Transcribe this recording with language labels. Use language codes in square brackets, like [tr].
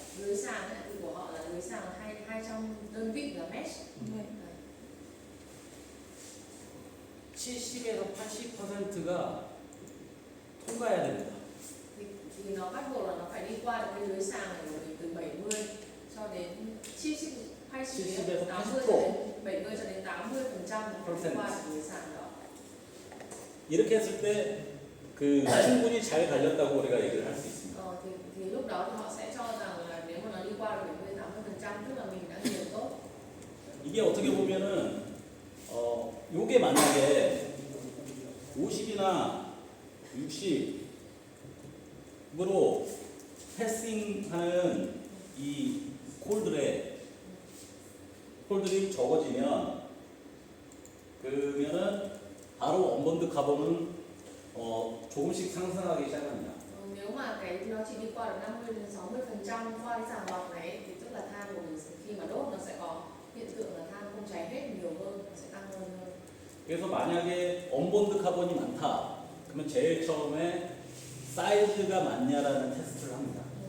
[vi] Lưới sàn ấy, thì của họ là lưới sàn là 200 đơn vị là mesh. [ko] 70에서 80%가 통과해야 됩니다. [vi] Thì nó bắt buộc là nó phải đi qua được cái lưới sàn này của mình từ 70 cho đến 70 80 80 cho đến 70 cho đến 80% đi qua được lưới sàn đó. [ko] 이렇게 했을 때 그 충분히 잘 갈렸다고 우리가 얘기를 할 수 있습니다. [vi] Thì lúc đó thì họ sẽ cho rằng là nếu mà nó đi qua được 70 80% tức là mình đã nghiền tốt. [ko] 이게 어떻게 보면은 요게 만약에 50이나 60으로 패싱하는 이 콜들이 적어지면 그러면은 바로 언본드 카본은 조금씩 상승하기 시작합니다. [vi] Nếu mà nó chỉ đi qua được 50 đến 60% qua cái sàng lọc này thì tức là than của mình khi mà đốt nó sẽ có hiện tượng là than không cháy hết nhiều hơn, nó sẽ tăng hơn. [ko] 그래서 만약에 언본드 카본이 많다, 그러면 제일 처음에 사이즈가 맞냐라는 테스트를 합니다.